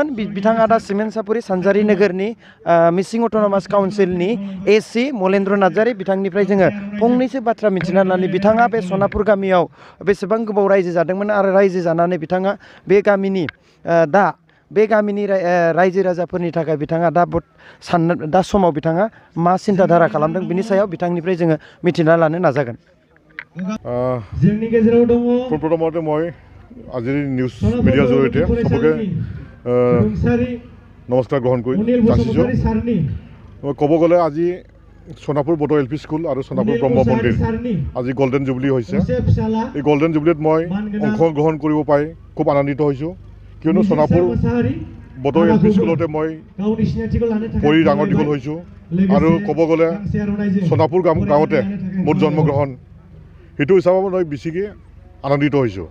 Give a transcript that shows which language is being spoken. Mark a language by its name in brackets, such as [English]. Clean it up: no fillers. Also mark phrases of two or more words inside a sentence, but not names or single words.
[Bodo] बिथाङा दा सिमेन्ट-सापुरि सानजारि नोगोरनि मिसिं अट'नमास काउन्सिलनि एसि मलेन्द्र नार्जारि बिथांनिफ्राय जोङो फंनैसो बाथ्रा मिथिना लानि बिथाङा बे सनापुर गामियाव बेसेबां गोबाव रायजो जादोंमोन आरो रायजो जानानै बिथाङा बे गामिनि रायजो राजाफोरनि थाखाय बिथाङा दा समाव बिथाङा मा सिन्थाधारा खालामदों बिनि सायाव बिथांनिफ्राय जोङो मिथिना लानो नाजागोन। जोंनि गेजेराव दङ [Assamese] प्रथमते মই আজিৰ নিউজ মিডিয়াৰ জৰিয়তে সকলোকে নমস্কাৰ গ্ৰহণ কৰি যাচিছোঁ। মই ক'ব গ'লে আজি সোনাপুৰ বড়ো এল পি স্কুল আৰু সোনাপুৰ ব্ৰহ্ম মন্দিৰ আজি [English] golden jubilee [Assamese] হৈছে। এই [English] golden jubileet [Assamese] মই অংশগ্ৰহণ কৰিব পাই খুব আনন্দিত হৈছোঁ, কিয়নো সোনাপুৰ বড়ো এল পি স্কুলতে মই পঢ়ি ডাঙৰ দীঘল হৈছোঁ আৰু ক'ব গ'লে সোনাপুৰ গাঁৱতে মোৰ জন্মগ্ৰহণ, সেইটো হিচাপত মই বেছিকৈ আনন্দিত হৈছোঁ।